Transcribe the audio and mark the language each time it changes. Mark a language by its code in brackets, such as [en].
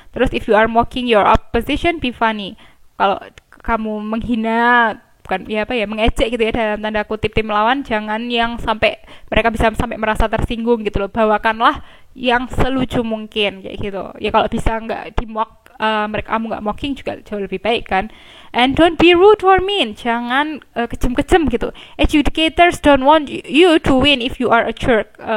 [id] Terus [en] if you are mocking your opposition, be funny. [id] Kalau kamu menghina mengejek gitu ya dalam tanda kutip tim lawan, jangan yang sampai mereka bisa sampai merasa tersinggung gitu loh. Bawakanlah yang selucu mungkin kayak gitu. Ya kalau bisa nggak di-mock, kamu nggak mocking juga jauh lebih baik kan. [en] And don't be rude or mean. [id] Jangan kejem-kejem gitu. [en] Educators don't want you to win if you are a jerk.